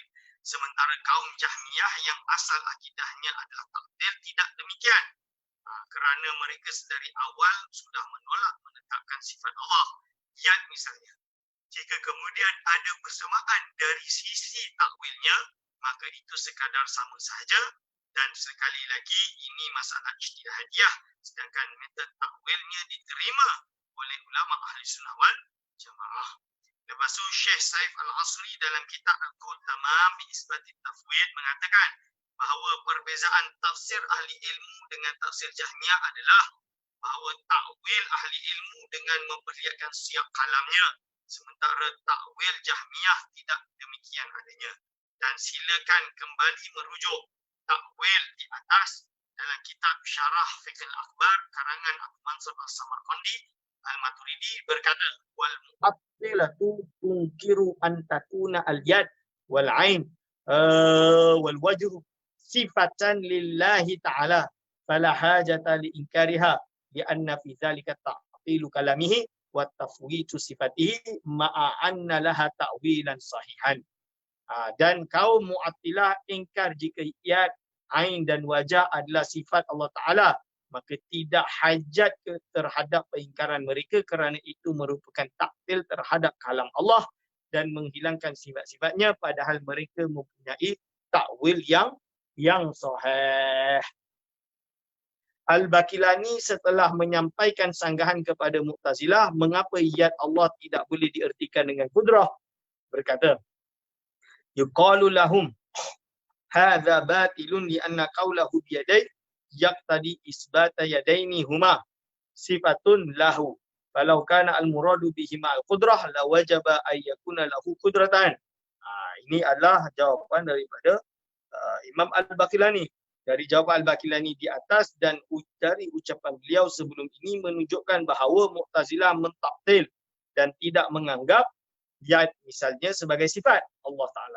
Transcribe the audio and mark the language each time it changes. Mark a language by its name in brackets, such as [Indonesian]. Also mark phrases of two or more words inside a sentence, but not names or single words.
[Malay] Sementara kaum Jahmiyah yang asal akidahnya adalah takdir tidak demikian. Kerana mereka sedari awal sudah menolak menetapkan sifat Allah. Yad misalnya. Jika kemudian ada persamaan dari sisi takwilnya, maka itu sekadar sama sahaja, dan sekali lagi ini masalah ijtihadiyah, sedangkan metod takwilnya diterima oleh ulama [Arabic] أهل السنة والجماعة. [Malay] Lepas tu Syekh Saif Al-Asri dalam kitab Al-Qaul Tamam bi Isbati Tafwid mengatakan bahawa perbezaan tafsir ahli ilmu dengan tafsir Jahmiyah adalah bahawa takwil ahli ilmu dengan memperlihatkan siap kalamnya, sementara takwil Jahmiyah tidak demikian adanya. Dan silakan kembali merujuk takwil di atas dalam kitab Syarah Fiqh Al-Akbar karangan Abu Mansur As-Samarqandi Al-Maturidi berkata [Arabic] والمعطلة تنكر أن تكون اليد والعين والوجه صفات لله تعالى فلا حاجة لإنكارها لأن في ذلك تعطيل كلامه وتفويت صفاته مع أن لها تأويلا صحيحا. [Malay] Dan kaum Mu'attilah ingkar jika yad, ain dan wajah adalah sifat Allah Ta'ala, maka tidak hajat terhadap peingkaran mereka kerana itu merupakan taktil terhadap kalam Allah dan menghilangkan sifat-sifatnya, padahal mereka mempunyai takwil yang sahih. Al-Baqilani setelah menyampaikan sanggahan kepada Mu'tazilah mengapa yad Allah tidak boleh diertikan dengan kudrah, berkata [Arabic] يقال لهم هذا باطل لأن قوله بيدي يقتضي إثبات يدين هما صفة له فلو كان المراد بهما القدرة لوجب أن يكون له قدرة. [Malay] Ini adalah jawapan daripada Imam Al-Baqilani. Dari jawapan Al-Baqilani di atas dan dari ucapan beliau sebelum ini menunjukkan bahawa Mu'tazilah mentaktil dan tidak menganggap yad misalnya sebagai sifat Allah Ta'ala.